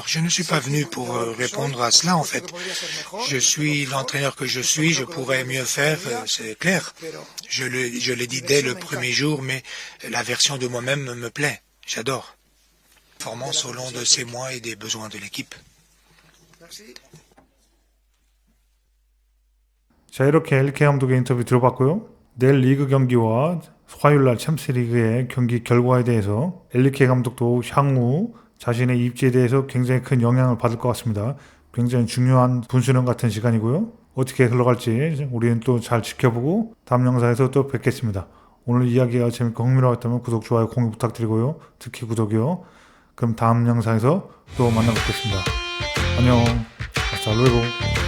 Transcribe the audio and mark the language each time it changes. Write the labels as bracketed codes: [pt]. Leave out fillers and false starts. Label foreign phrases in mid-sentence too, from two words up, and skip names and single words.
[fr] Je ne suis pas venu pour répondre à cela, en fait. Je suis l'entraîneur que je suis, je pourrais mieux faire, c'est clair. Je l'ai dit dès le premier jour, mais la version de moi-même me plaît. J'adore. Performance au long de ces mois et des besoins de l'équipe. [ko] 자, 이렇게 엘리케 감독의 인터뷰 들어봤고요. 내일 리그 경기와 화요일날 챔스리그의 경기 결과에 대해서 엘리케 감독도 향후 자신의 입지에 대해서 굉장히 큰 영향을 받을 것 같습니다. 굉장히 중요한 분수령 같은 시간이고요. 어떻게 흘러갈지 우리는 또 잘 지켜보고 다음 영상에서 또 뵙겠습니다. 오늘 이야기가 재밌고 흥미로웠다면 구독, 좋아요, 공유 부탁드리고요. 특히 구독이요. 그럼 다음 영상에서 또 만나뵙겠습니다. 안녕. [es] Hasta luego.